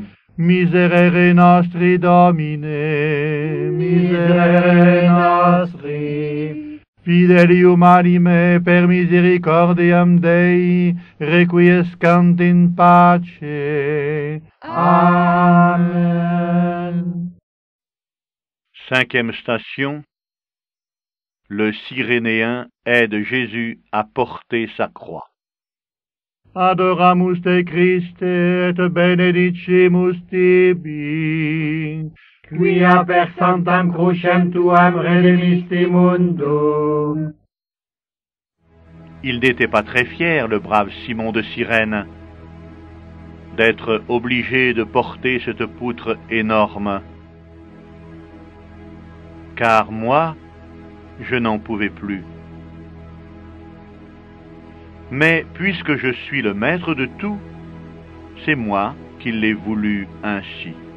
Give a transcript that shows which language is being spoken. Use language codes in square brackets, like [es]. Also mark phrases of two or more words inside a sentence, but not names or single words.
[la] Miserere nostri, Domine, miserere nostri. Fidelium anime per misericordiam Dei, requiescant in pace. [fr] Amen. 5e station. Le Cyrénéen aide Jésus à porter sa croix. [la] Adoramus te Christe et benedicimus tibi, quia per sanctam crucem tuam redemisti mundum. [fr] Il n'était pas très fier, le brave Simon de Cyrène, d'être obligé de porter cette poutre énorme. Car moi, je n'en pouvais plus. Mais puisque je suis le maître de tout, c'est moi qui l'ai voulu ainsi.